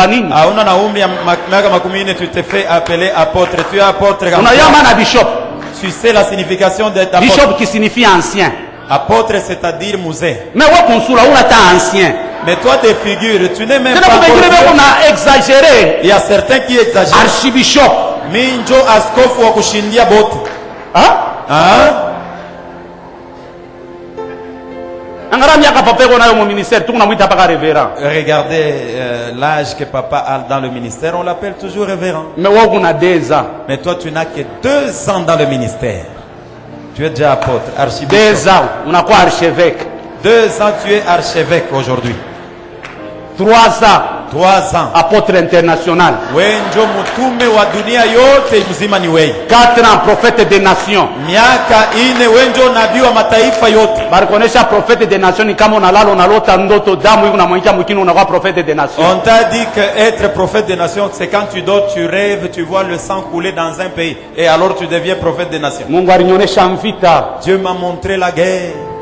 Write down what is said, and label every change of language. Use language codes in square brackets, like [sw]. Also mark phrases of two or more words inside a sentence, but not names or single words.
[fr] Tu te fais appeler apôtre. Tu es apôtre. Bishop. Tu sais la signification d'être apôtre. Bishop qui signifie ancien. Apôtre c'est-à-dire musée. Mais ancien. Mais toi tes figures, tu n'es même pas on a exagéré. Il y a certains qui exagèrent. Archibishop. [sw] Minjo askofu wa kushindia bote. [fr] Hein? Regardez l'âge que papa a dans le ministère, on l'appelle toujours révérend. Mais toi tu n'as que 2 ans dans le ministère. Tu es déjà apôtre, archibishop. 2 ans, on a quoi archevêque? 2 ans tu es archevêque aujourd'hui. 3 ans. 3 ans. Apôtre international. 4 ans prophète des nations. [sw] Barikonesha [fr] prophète des nations [sw] ni kama unalala unalota ndoto damu yuko unamwingia mwingine unakuwa [fr] prophète des nations. On t'a dit que être prophète des nations c'est quand tu dors, tu rêves, tu vois le sang couler dans un pays et alors tu deviens prophète des nations. [sw] Mungu alinionyesha vita. [fr] Dieu m'a montré la guerre.